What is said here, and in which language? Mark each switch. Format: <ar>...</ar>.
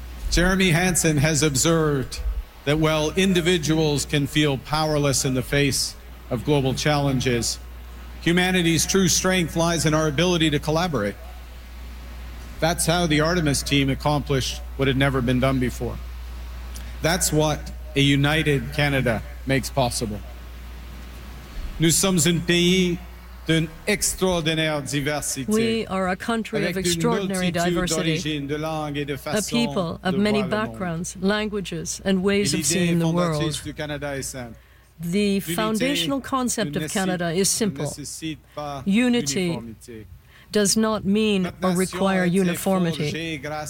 <en>Jeremy Hansen has observed that while individuals can feel powerless in the face of global challenges, humanity's true strength lies in our ability to collaborate. That's how the Artemis team accomplished what had never been done before. That's what a united Canada makes possible.</en> <fr>Nous sommes un pays d'une extraordinaire diversité.</fr> <en>We are a country of extraordinary diversity,</en> <fr>de langue et de façon</fr> <en>a people of</en> <fr>de</fr> <en>many backgrounds, languages, and ways of seeing the world. The foundational concept of Canada is simple. Unity does not mean or require uniformity.</en>